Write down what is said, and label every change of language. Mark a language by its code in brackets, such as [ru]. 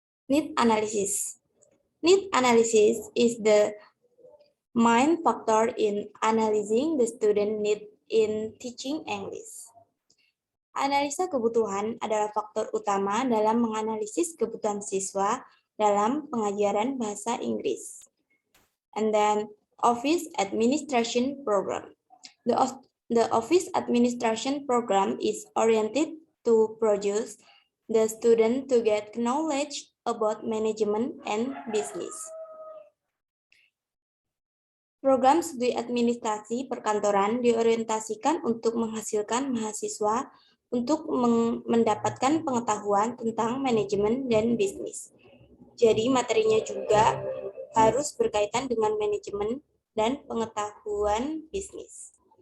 [en] Need analysis. Need analysis is the main factor in analyzing the student need in teaching English. [id] Analisa kebutuhan adalah faktor utama dalam menganalisis kebutuhan siswa dalam pengajaran bahasa Inggris. [en] And then Office Administration Program. The Office Administration Program is oriented to produce the student to get knowledge about management and business. [id] Program studi administrasi perkantoran diorientasikan untuk menghasilkan mahasiswa untuk mendapatkan pengetahuan tentang manajemen dan bisnis. Jadi materinya juga harus berkaitan dengan manajemen dan pengetahuan bisnis.